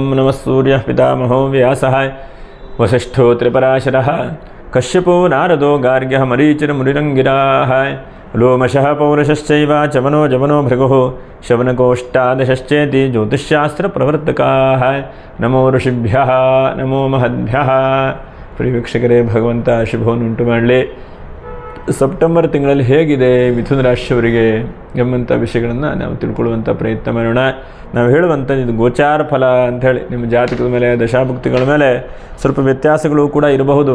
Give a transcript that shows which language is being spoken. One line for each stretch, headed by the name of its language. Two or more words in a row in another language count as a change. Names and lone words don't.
Sanskrit: नमः सूर्यः पितामहो व्यासः वसिष्ठो त्रिपराशरः कश्यपो नारदो गार्ग्यः मरीचिर्मुनिरङ्गिराः लोमशः पौरुषश्चैव चमनो जमनो भृगुः शवनकोष्ठादशश्चेति ज्योतिष्शास्त्रप्रवर्तकाः। नमो ऋषिभ्यः नमो महद्भ्यः।
Kannada: ಪ್ರಿಯ ವೀಕ್ಷಕರೇ, ಭಗವಂತ ಶುಭವನ್ನು ಉಂಟು ಮಾಡಲಿ. ಸೆಪ್ಟೆಂಬರ್ ತಿಂಗಳಲ್ಲಿ ಹೇಗಿದೆ ಮಿಥುನ ರಾಶಿಯವರಿಗೆ ಎಂಬಂಥ ವಿಷಯಗಳನ್ನು ನಾವು ತಿಳ್ಕೊಳ್ಳುವಂಥ ಪ್ರಯತ್ನ ಮಾಡೋಣ. ನಾವು ಹೇಳುವಂಥ ಇದು ಗೋಚಾರ ಫಲ ಅಂಥೇಳಿ ನಿಮ್ಮ ಜಾತಕದ ಮೇಲೆ ದಶಾಭುಕ್ತಿಗಳ ಮೇಲೆ ಸ್ವಲ್ಪ ವ್ಯತ್ಯಾಸಗಳು ಕೂಡ ಇರಬಹುದು.